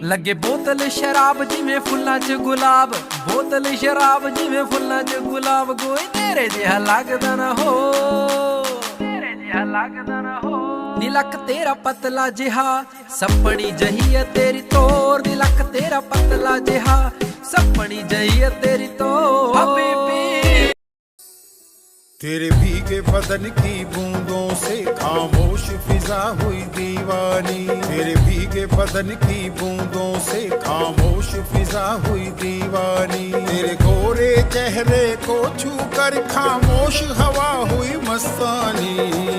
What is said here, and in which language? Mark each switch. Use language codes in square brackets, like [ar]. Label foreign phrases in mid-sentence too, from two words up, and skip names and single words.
[pa] ਲੱਗੇ ਬੋਤਲ ਸ਼ਰਾਬ ਜਿਵੇਂ ਫੁੱਲਾਂ 'ਚ ਗੁਲਾਬ, ਬੋਤਲ ਸ਼ਰਾਬ ਜਿਵੇਂ ਫੁੱਲਾਂ 'ਚ ਗੁਲਾਬ। ਕੋਈ ਤੇਰੇ ਜਿਹਾ ਲੱਗਦਾ ਨਾ ਹੋ, ਤੇਰੇ ਜਿਹਾ ਲੱਗਦਾ ਨਾ ਹੋ। ਨੀ ਲੱਕ ਤੇਰਾ ਪਤਲਾ ਜਿਹਾ ਸਪਣੀ ਜਹੀ ਹੈ ਤੇਰੀ ਤੋਰ, ਨੀ ਲੱਕ ਤੇਰਾ ਪਤਲਾ ਜਿਹਾ ਸਪਣੀ ਜਹੀ ਤੇਰੀ ਤੋ। [hi] हबीबी तेरे भीगे बदन की बूंदों से खामोश फिजा हुई दीवानी, तेरे भीगे बदन की बूंदों से खामोश फिजा हुई दीवानी। तेरे गोरे चेहरे को छू कर खामोश हवा हुई मस्तानी।